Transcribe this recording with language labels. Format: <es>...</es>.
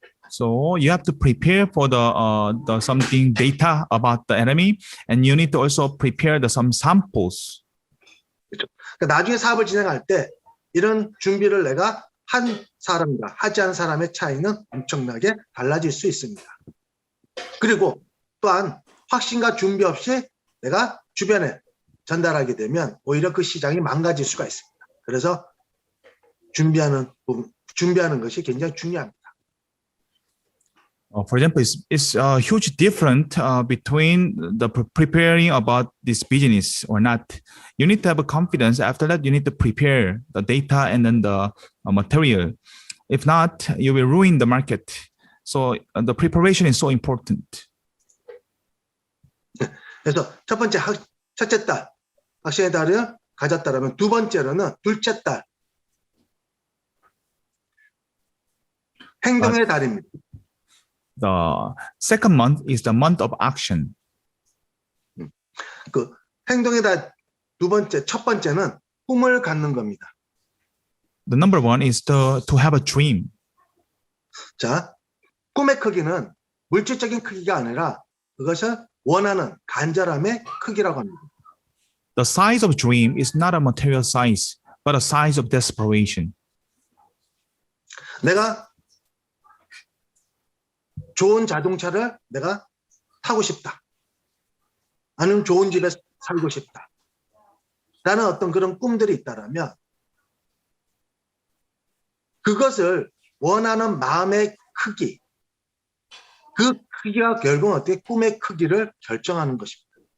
<en>So you have to prepare for the something data about the enemy, and you need to also prepare some samples.</en> <ko>그렇죠? 그러니까 나중에 사업을 진행할 때 이런 준비를 내가 한 사람과 하지 않은 사람의 차이는 엄청나게 달라질 수 있습니다. 그리고 또한 확신과 준비 없이 내가 주변에 전달하게 되면 오히려 그 시장이 망가질 수가 있습니다. 그래서 준비하는 것이 굉장히 중요합니다.</ko> <en>For example, it's a huge difference between the preparing about this business or not. You need to have a confidence. After that, you need to prepare the data and then the material. If not, you will ruin the market. So the preparation is so important.</en> <ko>그래서 첫째 딸, 확신에 따른 가졌다라면 두 번째로는 둘째 달. 행동의 달입니다.</ko> <en>The second month is the month of action.</en> <ko>그 행동의 달 두 번째, 첫 번째는 꿈을 갖는 겁니다.</ko> <en>The number one is to have a dream.</en> <ko>자, 꿈의 크기는 물질적인 크기가 아니라 그것을 원하는 간절함의 크기라고 합니다.</ko> <en>The size of dream is not a material size, but a size of desperation.</en> <ko>내가 좋은 자동차를 내가 타고 싶다. 아니면 좋은 집에 살고 싶다. 라는 어떤 그런 꿈들이 있다라면 그것을 원하는 마음의 크기, 그 크기가 결국은 어떻게 꿈의 크기를 결정하는 것입니다.</ko>